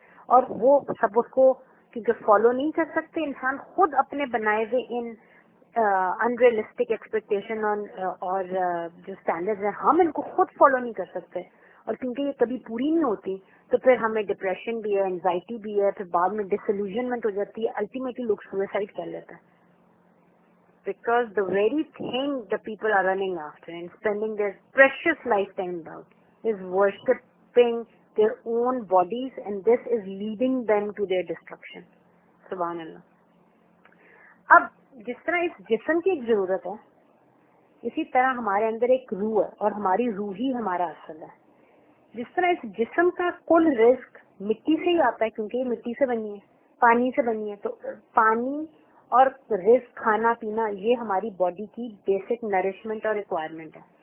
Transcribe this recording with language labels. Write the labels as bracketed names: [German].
[Urdu] اور وہ سب اس کو کیونکہ فالو نہیں کر سکتے, انسان خود اپنے بنائے ہوئے ان [English] unrealistic expectation [Urdu] اور جو اسٹینڈرڈ ہیں, ہم ان کو خود فالو نہیں کر سکتے. اور کیونکہ یہ کبھی پوری نہیں ہوتی تو پھر ہمیں ڈپریشن بھی ہے, اینزائٹی بھی ہے, پھر بعد میں ڈس ایلوژنمنٹ ہو جاتی ہے, الٹیمیٹلی لوگ سوئسائڈ کر لیتے ہیں. [English] Because the very thing the people are running after and spending their precious lifetime about is worshipping their own bodies, and this is leading them to their destruction. [Arabic] Subhan Allah. [Urdu] اب جس طرح اس جسم کی ایک ضرورت ہے, اسی طرح ہمارے اندر ایک روح ہے, اور ہماری روح ہی ہمارا اصل ہے. جس طرح اس جسم کا کل رزق مٹی سے ہی آتا ہے, کیونکہ یہ مٹی سے بنی ہے, پانی سے بنی ہے, تو پانی اور رزق, کھانا پینا, یہ ہماری باڈی کی بیسک نرشمنٹ اور ریکوائرمنٹ ہے.